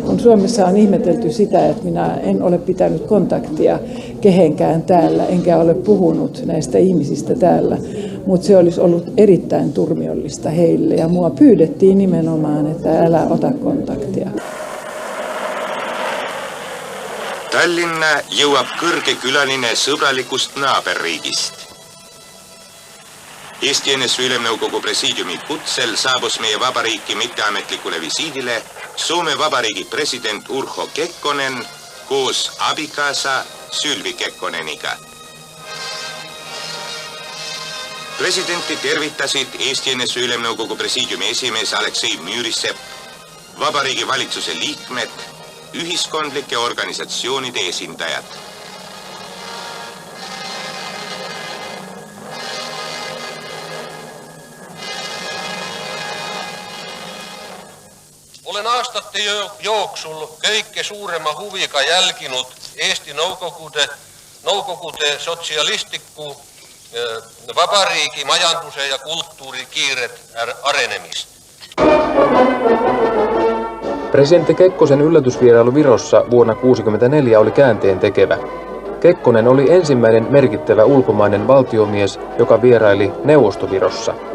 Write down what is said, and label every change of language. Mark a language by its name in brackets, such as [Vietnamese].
[Finnish] Kun Suomessa on ihmetelty sitä, että minä en ole pitänyt kontaktia kehenkään täällä, enkä ole puhunut näistä ihmisistä täällä. Mutta se olisi ollut erittäin turmiollista heille ja mua pyydettiin nimenomaan, että älä ota kontaktia. [Estonian] Tallinna jõuab kõrgekülaline sõbralikust naaberriigist. Eesti NSV Ülemnõukogu presiidiumi kutsel saabus meie vabariiki mitteametlikule visiidile Soome Vabariigi president Urho Kekkonen koos abikaasa Sylvi Kekkoneniga. Presidenti tervitasid Eesti NSV Ülemnõukogu presiidiumi esimees Aleksei Müürisepp, vabariigi valitsuse liikmed, ühiskondlike organisatsioonide esindajad. Olen aastate jooksul kõike suurema huviga jälginud Eesti Nõukogude sotsialistliku vabariigi majanduse ja kulttuuri kiiret arenemist. [Finnish] Presidentti Kekkosen yllätysvierailu Virossa vuonna 1964 oli käänteen tekevä. Kekkonen oli ensimmäinen merkittävä ulkomainen valtiomies, joka vieraili Neuvostovirossa.